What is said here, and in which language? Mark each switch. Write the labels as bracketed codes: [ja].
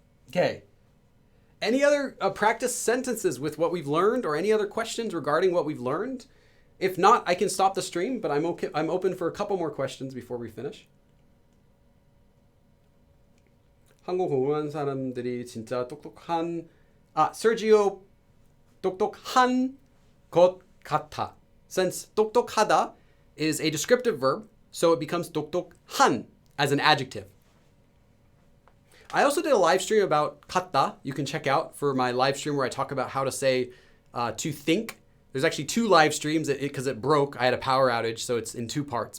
[en] Okay. Any other practice sentences with what we've learned, or any other questions regarding what we've learned? If not, I can stop the stream, but I'm open for a couple more questions before we finish. [ko] 한국 공부하는 사람들이 진짜 똑똑한 Sergio, 똑똑한 것 같아. [en] Since 똑똑하다 is a descriptive verb, so it becomes 똑똑한 as an adjective. I also did a live stream about 같다. You can check out for my live stream where I talk about how to say to think. There's actually 2 live streams because it broke. I had a power outage, so it's in 2 parts.